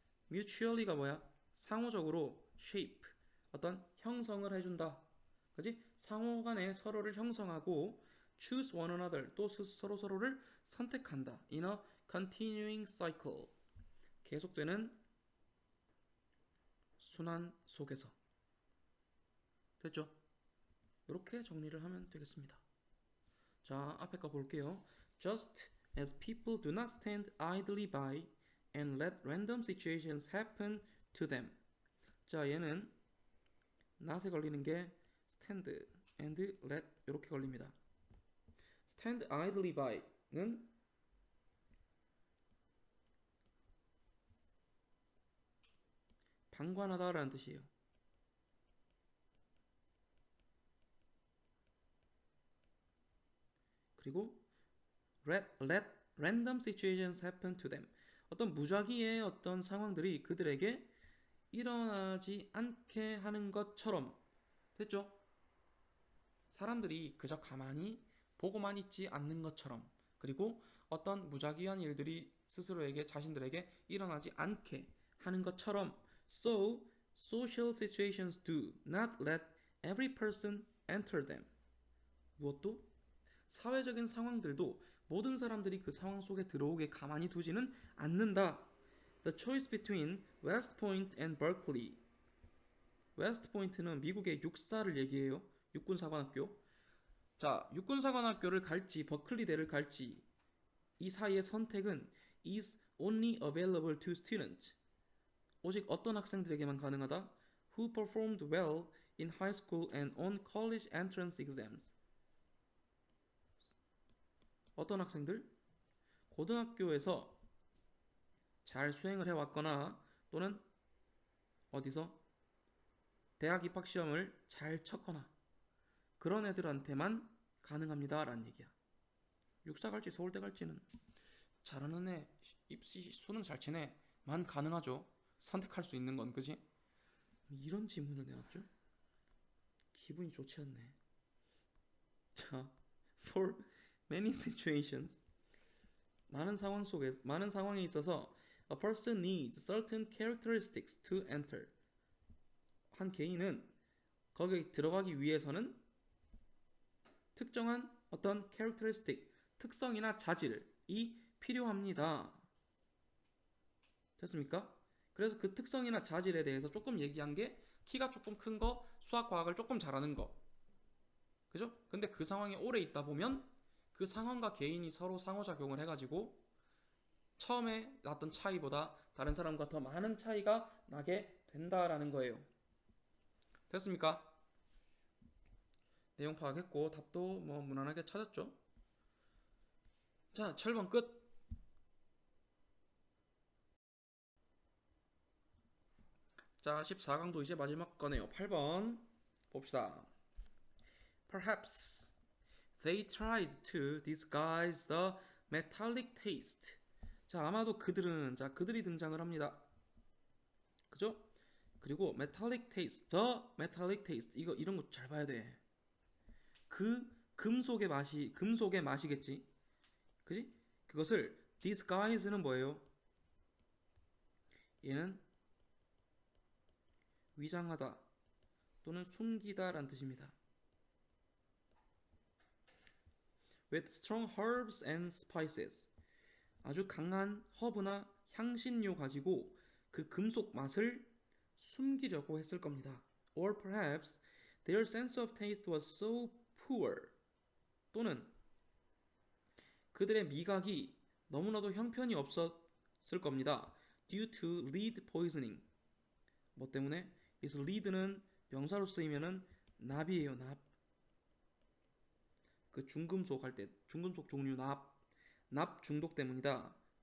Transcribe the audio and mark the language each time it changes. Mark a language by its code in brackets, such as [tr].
[ko] mutually가 뭐야? 상호적으로 shape 어떤 형성을 해준다. 그지? 상호 간에 서로를 형성하고 [en] choose one another [ko] 또 서로를 선택한다. [en] in a continuing cycle [ko] 계속되는 순환 속에서. 됐죠? 이렇게 정리를 하면 되겠습니다. 자, 앞에 거 볼게요. [en] Just as people do not stand idly by and let random situations happen to them. [ko] 자, 얘는 not에 걸리는 게 stand and let 이렇게 걸립니다. [en] stand idly by [ko] 는 방관하다라는 뜻이에요. 그리고 [en] let random situations happen to them. [ko] 어떤 무작위의 어떤 상황들이 그들에게 일어나지 않게 하는 것처럼. 됐죠? 사람들이 그저 가만히 보고만 있지 않는 것처럼. 그리고 어떤 무작위한 일들이 스스로에게 자신들에게 일어나지 않게 하는 것처럼. [en] So, social situations do not let every person enter them. [ko] 무엇도? 사회적인 상황들도 모든 사람들이 그 상황 속에 들어오게 가만히 두지는 않는다. [en] The choice between West Point and Berkeley. [ko] West Point는 미국의 육사를 얘기해요. 육군사관학교. 자, 육군사관학교를 갈지 버클리대를 갈지 이 사이의 선택은 [en] is only available to students. [ko] 오직 어떤 학생들에게만 가능하다. [en] Who performed well in high school and on college entrance exams. [ko] 어떤 학생들? 고등학교에서 잘 수행을 해왔거나 또는 어디서 대학 입학 시험을 잘 쳤거나 그런 애들한테만 가능합니다 라는 얘기야. 육사 갈지 서울대 갈지는 잘하는 애, 입시 수능 잘 치네 만 가능하죠. 선택할 수 있는 건. 그지? 이런 질문을 내놨죠. 기분이 좋지 않네. [en] 자, for many situations [ko] 많은 상황에 있어서 [en] a person needs certain characteristics to enter. [ko] 한 개인은 거기에 들어가기 위해서는 특정한 어떤 characteristic, 특성이나 자질이 필요합니다. 됐습니까? 그래서 그 특성이나 자질에 대해서 조금 얘기한 게 키가 조금 큰 거, 수학 과학을 조금 잘하는 거. 그죠? 근데 그 상황에 오래 있다 보면 그 상황과 개인이 서로 상호작용을 해가지고 처음에 났던 차이보다 다른 사람과 더 많은 차이가 나게 된다라는 거예요. 됐습니까? 내용 파악했고 답도 뭐 무난하게 찾았죠? 자, 7번 끝. 자, 14강도 이제 마지막 거네요. 8번 봅시다. [en] Perhaps they tried to disguise the metallic taste. [ko] 자, 아마도 그들이 등장을 합니다. 그죠? 그리고 [en] metallic taste, the metallic taste [ko] 이런 거 잘 봐야 돼. 그 금속의 맛이겠지. 그지? 그것을 disguise는 뭐예요? 얘는 위장하다 또는 숨기다라는 뜻입니다. [en] With strong herbs and spices. [ko] 아주 강한 허브나 향신료 가지고 그 금속 맛을 숨기려고 했을 겁니다. [en] Or perhaps their sense of taste was so poor. [ko] 또는 그들의 미각이 너무나도 형편이 없었을 겁니다. [en] Due to lead poisoning. [ko] 뭐 때문에? 그래서 lead는 명사로 쓰이면은 납이에요, 납. 그 중금속 할 때 중금속 종류 납 중독 때문이다.